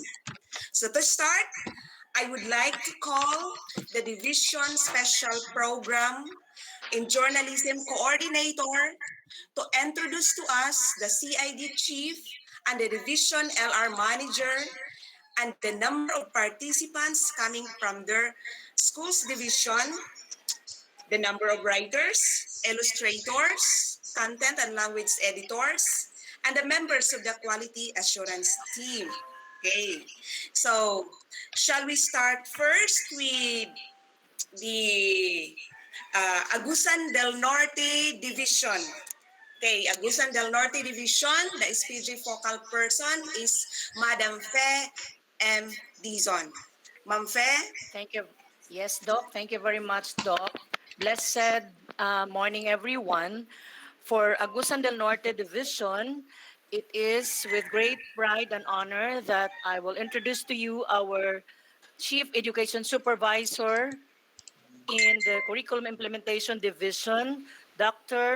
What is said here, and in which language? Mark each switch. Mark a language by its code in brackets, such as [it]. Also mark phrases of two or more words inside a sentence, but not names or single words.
[en] So to start, I would like to call the Division Special Program in Journalism Coordinator to introduce to us the CID Chief and the Division LR Manager and the number of participants coming from their school's division, the number of writers, illustrators, content and language editors, and the members of the quality assurance team. Okay, so shall we start first with the Agusan del Norte Division? Okay, Agusan del Norte Division, the SPJ focal person is Madam Fe M. Dizon. Ma'am Fe? Thank you. Yes, Doc. Thank you very much, Doc. Blessed morning, everyone. For Agusan del Norte Division, it is with great pride and honor that I will introduce to you our Chief Education Supervisor in the Curriculum Implementation Division, Dr.